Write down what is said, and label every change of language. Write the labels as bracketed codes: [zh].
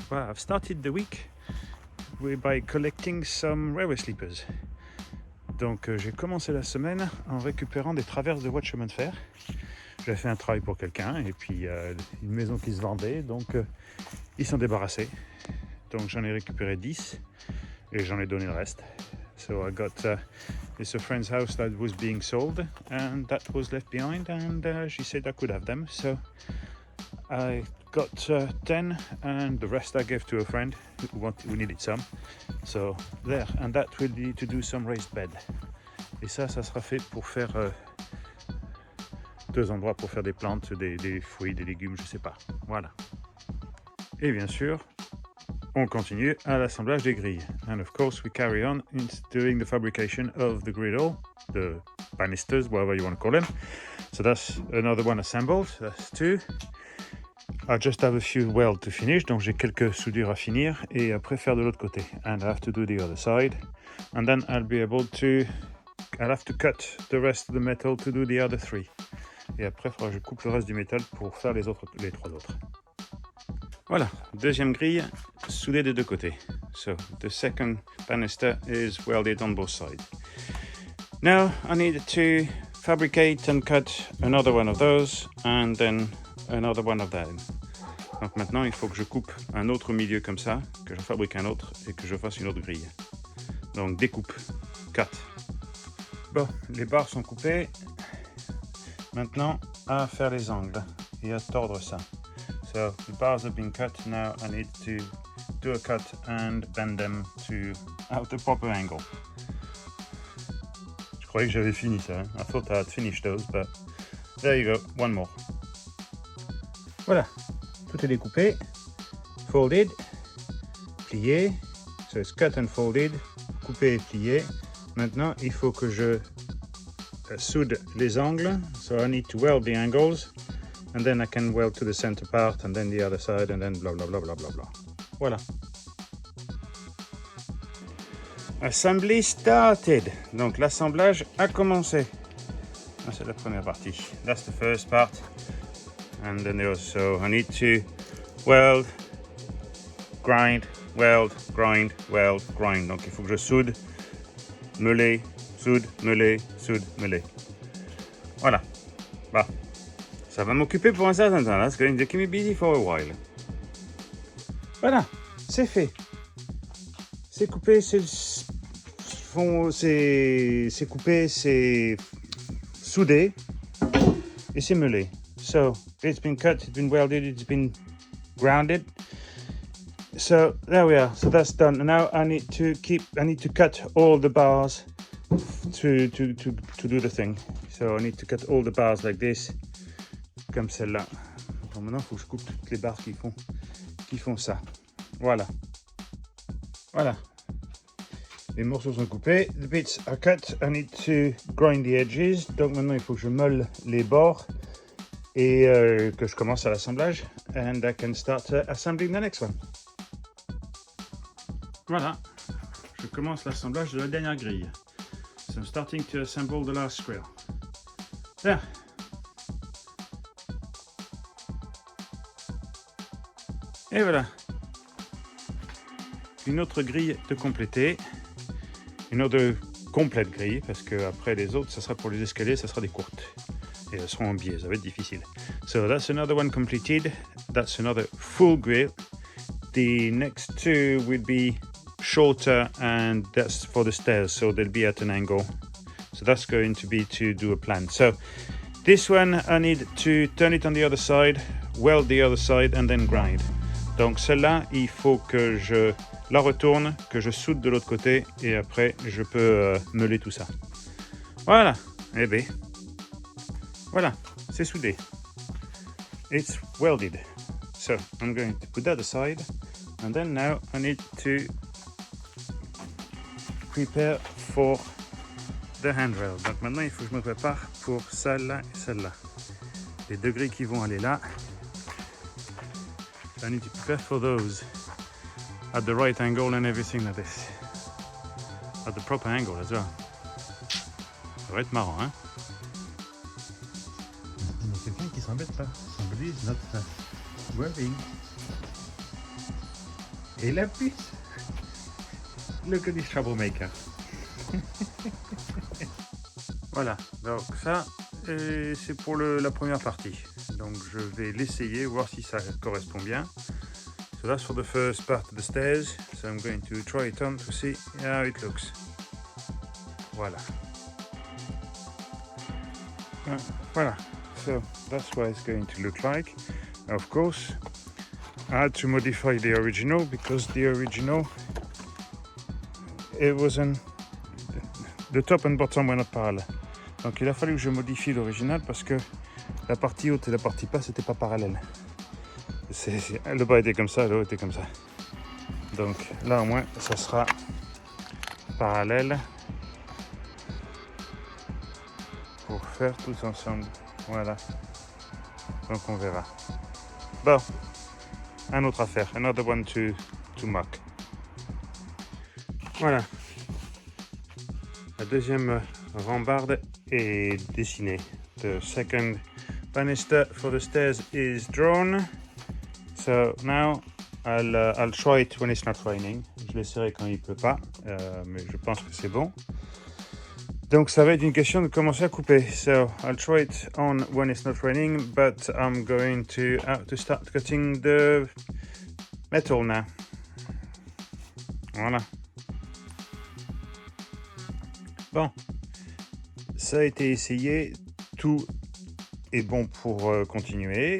[en] Well, I've started the week by collecting some railway sleepers. [fr] Donc j'ai commencé la semaine en récupérant des traverses de voies de chemin de fer. J'avais fait un travail pour quelqu'un et puis une maison qui se vendait, donc ils s'en débarrassaient. Donc j'en ai récupéré 10 et j'en ai donné le reste. [en] So I got it's a friend's house that was being sold and that was left behind, and she said I could have them. So I got 10 and the rest I gave to a friend who needed some. So there, and that will be to do some raised bed. [fr] Et ça sera fait pour faire deux endroits pour faire des plantes, des fruits, des légumes, je sais pas. Voilà. Et bien sûr, on continue à l'assemblage des grilles. [en] And of course we carry on in doing the fabrication of the griddle, the banisters, whatever you want to call them. So that's another one assembled, that's 2. I just have a few weld to finish, [fr] donc j'ai quelques soudures à finir et après faire de l'autre côté. [en] And I have to do the other side. And then I'll have to cut the rest of the metal to do the other 3. [fr] Et après, il faudra que je coupe le reste du métal pour faire les 3 autres. Voilà, deuxième grille soudée des deux côtés. [en] So the second banister is welded on both sides. Now I need to fabricate and cut another one of those and then another one of that. [fr] Donc maintenant il faut que je coupe un autre milieu comme ça, que je fabrique un autre et que je fasse une autre grille. Donc découpe, cut. Bon, les barres sont coupées. Maintenant à faire les angles et à tordre ça. [en] So the bars have been cut, now I need to do a cut and bend them to have the proper angle. [fr] Je croyais que j'avais fini ça, hein? [en] I thought I had finished those, but there you go, one more. [fr] Voilà, tout est découpé, folded, plié, [en] so it's cut and folded, [fr] coupé et plié. Maintenant il faut que je soude les angles, [en] so I need to weld the angles. And then I can weld to the center part and then the other side and then blah blah blah blah blah blah. Voilà. Assembly started. [fr] Donc l'assemblage a commencé. Ah, c'est la première partie. [en] That's the first part. And then also I need to weld, grind, weld, grind, weld, grind. [fr] Donc il faut que je soude, meuler, soude, meuler, soude, meuler. Voilà. Bah. Ça va m'occuper pour un certain temps. [en] That's going to keep me busy for a while. [fr] Voilà, c'est fait. C'est coupé, c'est coupé, c'est soudé et c'est meulé. [en] So it's been cut, it's been welded, it's been grounded. So there we are. So that's done. And now I need to cut all the bars to do the thing. So I need to cut all the bars like this. [fr] Comme celle-là. Bon, maintenant, il faut que je coupe toutes les barres qui font ça. Voilà. Voilà. Les morceaux sont coupés. [en] The bits are cut. I need to grind the edges. [fr] Donc maintenant, il faut que je meule les bords et que je commence à l'assemblage. [en] And I can start assembling the next one. [fr] Voilà. Je commence l'assemblage de la dernière grille. [en] So I'm starting to assemble the last square. There. [fr] Et voilà, une autre grille de compléter, une autre complète grille, parce que après les autres, ça sera pour les escaliers, ça sera des courtes. Et elles seront en biais, ça va être difficile. [en] So that's another one completed, that's another full grille. The next 2 will be shorter and that's for the stairs, so they'll be at an angle. So that's going to be to do a plan. So this one, I need to turn it on the other side, weld the other side and then grind. [fr] Donc celle-là, il faut que je la retourne, que je soude de l'autre côté et après je peux meuler tout ça. Voilà, eh bien, voilà, c'est soudé. [en] It's welded. So I'm going to put that aside and then now I need to prepare for the handrail. [fr] Donc maintenant il faut que je me prépare pour celle-là et celle-là. Les deux grilles qui vont aller là. [en] I need to prepare for those at the right angle and everything like this. At the proper angle as well. [fr] Ça va être marrant, hein? Il y a quelqu'un qui s'embête là. [en] Somebody is not welding. [fr] Et la puce. [en] Look at this troublemaker. [fr] Voilà, donc ça, c'est pour la première partie. Donc je vais l'essayer, voir si ça correspond bien. [en] So that's for the first part of the stairs. So I'm going to try it on to see how it looks. Voilà. Voilà. So that's what it's going to look like. Of course, I had to modify the original because the original, it wasn't, the top and bottom were not parallel. [fr] Donc il a fallu que je modifie l'original parce que la partie haute et la partie basse n'étaient pas parallèles. Le bas était comme ça, le haut était comme ça. Donc là au moins ça sera parallèle pour faire tout ensemble. Voilà. Donc on verra. Bon, un autre affaire, [en] another one to mock. [fr] Voilà. La deuxième rambarde est dessinée. [en] The second banister for the stairs is drawn. So now I'll try it when it's not raining. [fr] Je l'essaierai quand il pleut pas, mais je pense que c'est bon. Donc ça va être une question de commencer à couper. [en] So I'll try it on when it's not raining, but I'm going to have to start cutting the metal now. [fr] Voilà. Bon, ça a été essayé, tout est bon pour continuer.